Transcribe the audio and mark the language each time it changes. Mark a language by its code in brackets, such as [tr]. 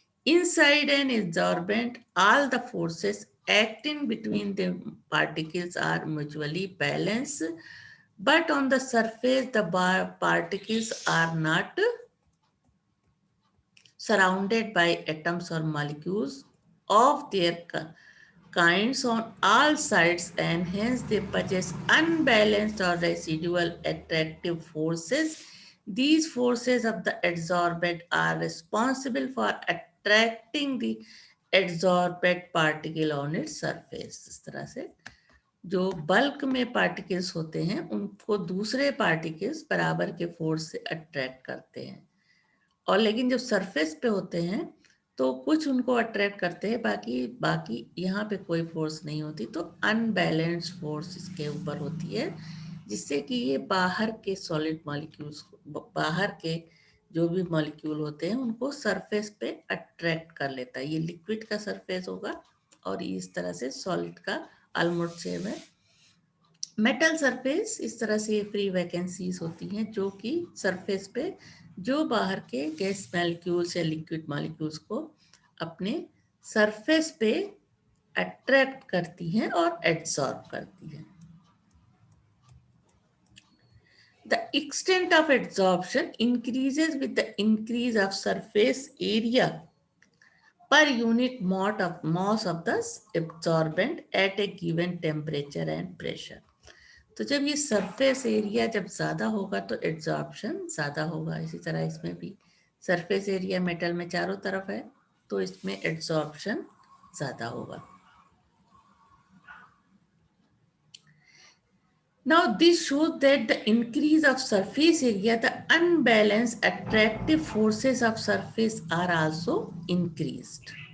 [en] Inside an adsorbent, all the forces acting between the particles are mutually balanced, but on the surface, the particles are not surrounded by atoms or molecules of their kinds on all sides, and hence they possess unbalanced or residual attractive forces. These forces of the adsorbent are responsible for attracting the adsorbent particle on its surface. [hi] इस तरह से जो bulk में particles होते हैं उनको दूसरे particles बराबर के फोर्स से अट्रैक्ट करते हैं, और लेकिन जब सरफेस पे होते हैं तो कुछ उनको अट्रैक्ट करते हैं, बाकी बाकी यहाँ पे कोई फोर्स नहीं होती, तो अनबैलेंस्ड फोर्स इसके ऊपर होती है, जिससे कि ये बाहर के सॉलिड मॉलिक्यूल्स, बाहर के जो भी मॉलिक्यूल होते हैं उनको सरफेस पे अट्रैक्ट कर लेता है. ये लिक्विड का सरफेस होगा और इस तरह से सॉलिड का ऑलमोस्ट सेम है. मेटल सरफेस इस तरह से फ्री वैकेंसीज होती हैं जो कि सरफेस पे जो बाहर के गैस मॉलिक्यूल्स या लिक्विड मॉलिक्यूल्स को अपने सरफेस पे अट्रैक्ट करती हैं और एब्सॉर्ब करती हैं. [en] The extent of absorption increases with the increase of surface area per unit mass of the absorbent at a given temperature and pressure. [hi] तो जब ये सरफेस एरिया जब ज़्यादा होगा तो एब्जॉर्प्शन ज़्यादा होगा. इसी तरह इसमें भी सरफेस एरिया मेटल में चारों तरफ है तो इसमें एब्जॉर्प्शन ज़्यादा होगा. [en] Now this shows that the increase of surface area, the unbalanced attractive forces of surface are also increased.